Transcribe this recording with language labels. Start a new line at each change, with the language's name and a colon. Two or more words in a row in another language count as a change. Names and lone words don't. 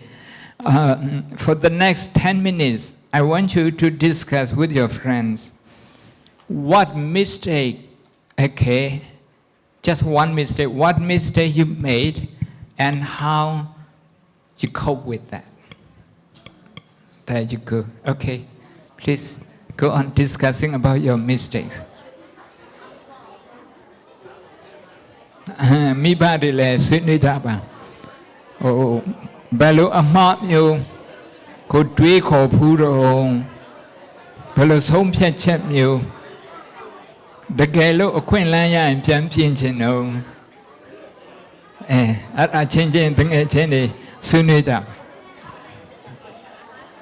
English: For the next 10 minutes, I want you to discuss with your friends what mistake, okay, just one mistake, what mistake you made and how you cope with that. There you go. Okay, please go on discussing about your mistakes.
Burmese: မိဘတွေလည်းဆွေးနွေးကြပါဘယ်လိုအမှားမျိုးကိုတွေးခေါ်ဖူးတော့ဘယ်လိုဆုံးဖြတ်ချက်မျိုးတကယ်လို့အခွင့်အလမ်းရရင်ပြန်ပြင်ချင်တော့အဲ့အချင်းချင်းတငယ်ချင်းတွေဆွေးနွေးကြ